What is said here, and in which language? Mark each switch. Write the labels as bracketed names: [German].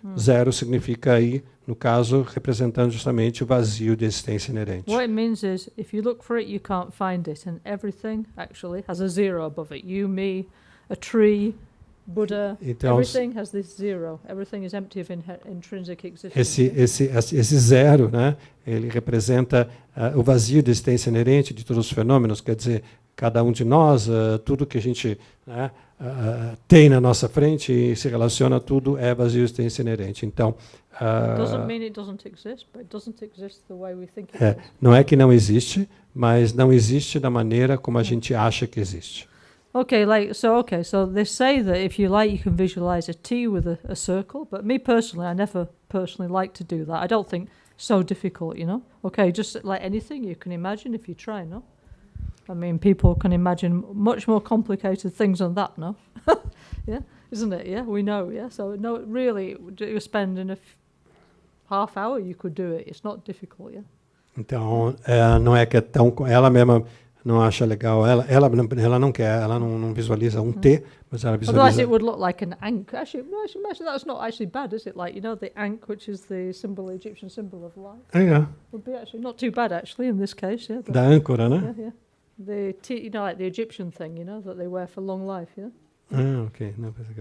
[Portuguese] Zero significa aí, no caso, representando justamente o vazio de existência inerente. [English] What it means is, if you look for it, you can't find it, and everything actually has a zero above it. You, me, a tree, Buddha, [Portuguese] Então, [English] everything has this zero. Everything is empty of intrinsic existence. [Portuguese] esse zero, né, ele representa o vazio de existência inerente de todos os fenômenos, quer dizer, cada um de nós, tudo que a gente, né, tem na nossa frente e se relaciona, tudo é vazio de existência inerente. Então, [English] doesn't mean it doesn't exist, but it doesn't exist the way we think it does. [Portuguese] não é que não existe, mas não existe da maneira como a gente acha que existe. [English] Okay, so they say that if you like, you can visualize a T with a circle. But me personally, I never personally like to do that. I don't think so difficult, you know. Okay, just like anything you can imagine if you try, no. I mean, people can imagine much more complicated things than that, no. Yeah, isn't it? Yeah, we know. Yeah, so no, really, you spend in a half hour, you could do it. It's not difficult, yeah. [Portuguese] Então, não é que é tão, ela mesma não acha legal, ela não quer, ela não visualiza um T, mas ela visualiza. [English] Otherwise it would look like an ankh. Actually, that's not actually bad, is it? Like, you know, the ankh, which is the Egyptian symbol of life. Would be actually not too bad, actually, in this case, yeah. [Portuguese] Da âncora, né? [English] Yeah. The you know, like the Egyptian thing, you know, that they wear for long life, yeah. Okay. No,